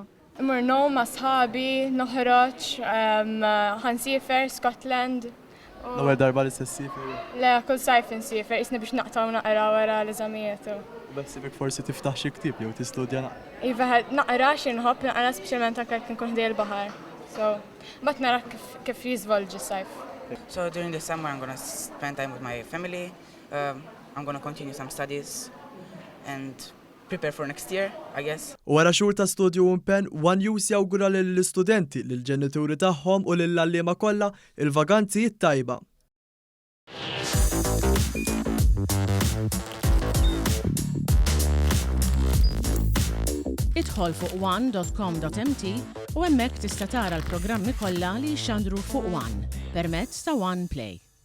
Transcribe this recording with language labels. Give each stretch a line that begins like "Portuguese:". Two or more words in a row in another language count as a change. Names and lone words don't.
Maltese: Immur ma' sħabi, noħroġ, ħansiefer Scotland. L-ewwel darba li s-sifer? Le, kull sajf insiefer, isna biex naqtaw naqra wara l-eżamijiet. Beħsibek forsi tiftaħ xi ktieb jew tistudja naqra? Iva, naqra xinħobb naqra speċjalment anke jekk nkun ħdej il-baħar. So, mbagħad nara kif jiżvolġi s-sajf.
English: So during the summer I'm going to spend time with my family. I'm going to continue some studies and prepare for next year, I guess.
Maltese: Wara xhur ta' studju u impenn, One Use jawgura lill-istudenti, lill-ġenituri tagħhom u lill-għalliema kollha il-vaganzi tajba. Idħol fuq one.com.mt u hemmhekk tista' tara l-programmi kollha li jxandru fuq One permezz ta' One Play.